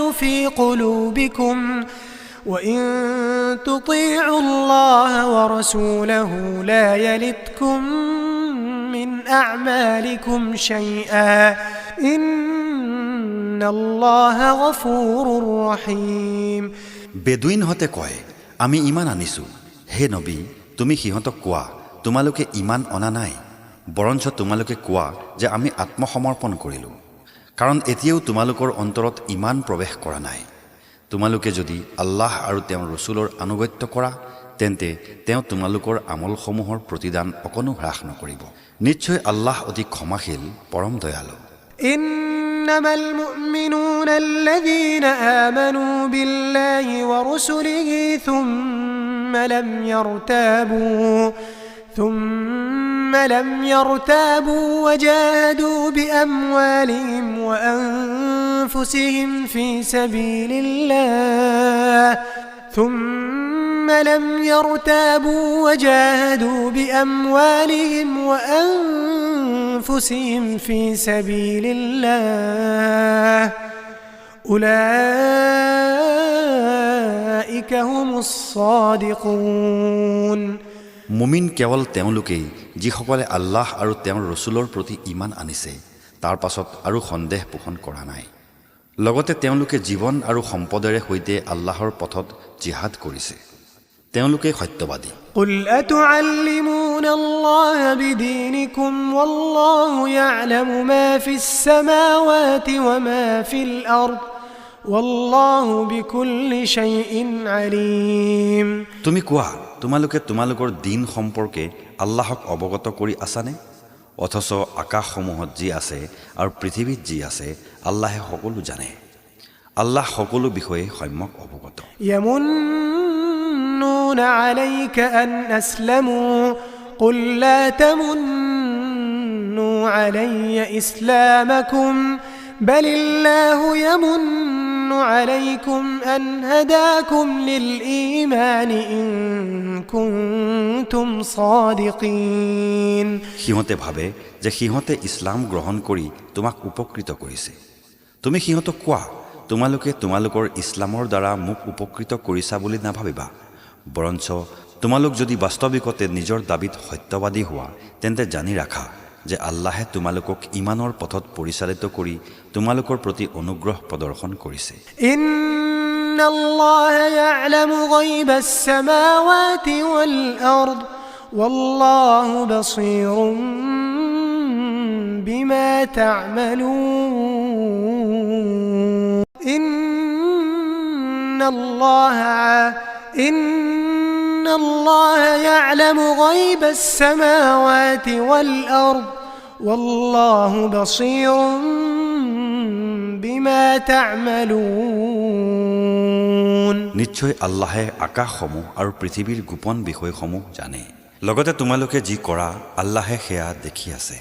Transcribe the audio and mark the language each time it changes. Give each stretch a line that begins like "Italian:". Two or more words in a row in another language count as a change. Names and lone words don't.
Arabic: في قلوبكم وإن تطيعوا الله ورسوله لا يلتكم من أعمالكم شيئا إن الله غفور رحيم
Assamese: বেদুইন হতে কয়, আমি ইমান আনিছো। হে নবী, তুমি সিহঁতক কোৱা, তোমালোকে ইমান অনা নাই, বৰঞ্চ তোমালোকে কোৱা যে আমি আত্মসমৰ্পণ কৰিলোঁ, কাৰণ এতিয়াও তোমালোকৰ অন্তৰত ইমান প্ৰৱেশ কৰা নাই। তোমালোকে যদি আল্লাহ আৰু তেওঁৰ ৰসুলৰ আনুগত্য কৰা, তেন্তে তেওঁ তোমালোকৰ আমলসমূহৰ প্ৰতিদান অকণো হ্ৰাস নকৰিব। নিশ্চয় আল্লাহ অতি ক্ষমাশীল, পৰম দয়ালু।
Arabic: إنما المؤمنون الذين آمنوا بالله ورسله ثم لم يرتابوا وجاهدوا بأموالهم وأنفسهم في سبيل الله أولئك هم الصادقون
Assamese: মুমিন কেৱল তেওঁলোকেই যিসকলে আল্লাহ আৰু তেওঁৰ ৰসুলৰ প্ৰতি ইমান আনিছে, তাৰ পাছত আৰু সন্দেহ পোষণ কৰা নাই, লগতে তেওঁলোকে জীৱন আৰু সম্পদেৰে সৈতে আল্লাহৰ পথত জিহাদ কৰিছে, তেওঁলোকে সত্যবাদী।
Arabic: قل أتعلمون الله بدينكم والله يعلم ما في السماوات وما في الأرض والله بكل شيء عليم
Assamese: তুমি কোৱা, তোমালোকে তোমালোকৰ দিন সম্পৰ্কে আল্লাহক অৱগত কৰি আছানে? অথচ আকাশসমূহত যি আছে আৰু পৃথিৱীত যি আছে আল্লাহে সকলো জানে। আল্লাহ সকলো বিষয়ে সম্যক অৱগত।
Arabic: يمنون عليك أن أسلموا قل لا تمنوا علي إسلامكم بل الله يمن عليكم أن هداكم للإيمان إن كنتم صادقين
Assamese: সিহঁতে ভাবে যে সিহঁতে ইছলাম গ্ৰহণ কৰি তোমাক উপকৃত কৰিছে। তুমি সিহঁতক কোৱা, তোমালোকে তোমালোকৰ ইছলামৰ দ্বাৰা মোক উপকৃত কৰিছা বুলি নাভাবিবা, বৰঞ্চ তোমালোক যদি বাস্তৱিকতে নিজৰ দাবীত সত্যবাদী হোৱা, তেন্তে জানি ৰাখা যে আল্লাহে তোমালোকক ইমানৰ পথত পৰিচালিত কৰি তোমালোকৰ প্ৰতি অনুগ্ৰহ প্ৰদৰ্শন কৰিছে।
Arabic: إن الله يعلم غيب السماوات والأرض والله بصير بما تعملون إن الله يعلم غيب السماوات والأرض والله بصير بما تعملون
Assamese: নিশ্চয় আল্লাহে আকাশসমূহ আৰু পৃথিৱীৰ গোপন বিষয়সমূহ জানে, লগতে তোমালোকে যি কৰা আল্লাহে সেয়া দেখি আছে।